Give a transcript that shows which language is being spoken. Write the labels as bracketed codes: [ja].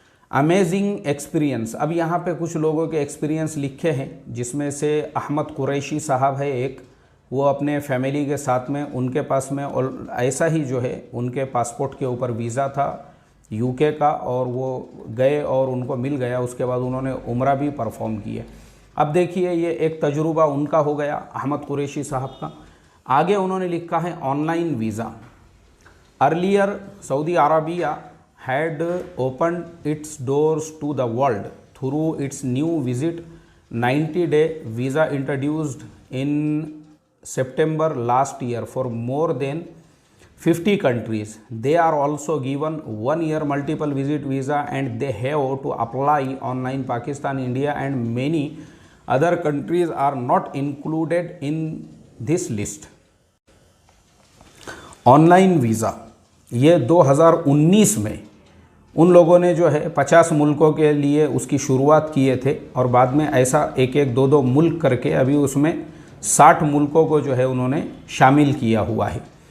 [hi] Amazing experience, अब यहाँ पे कुछ लोगों के एक्सपीरियंस लिखे हैं, जिसमें से अहमद कुरैशी साहब है एक, वो अपने फैमिली के साथ में, उनके पास में और ऐसा ही जो है उनके पासपोर्ट के ऊपर वीज़ा था यूके का, और वो गए और उनको मिल गया, उसके बाद उन्होंने उम्रा भी परफॉर्म किया। अब देखिए ये एक तजुर्बा उनका हो गया अहमद कुरैशी साहब का। आगे उन्होंने लिखा है online visa. [en] Earlier Saudi Arabia had opened its doors to the world through its new visit 90-day visa introduced in September last year for more than 50 countries. They are also given 1 year multiple visit visa and they have to apply online. Pakistan, India and many other countries are not included in this list. [hi] Online visa ये 2019 में उन लोगों ने जो है 50 मुल्कों के लिए उसकी शुरुआत किए थे, और बाद में ऐसा एक एक दो मुल्क करके अभी उसमें 60 मुल्कों को जो है उन्होंने शामिल किया हुआ है।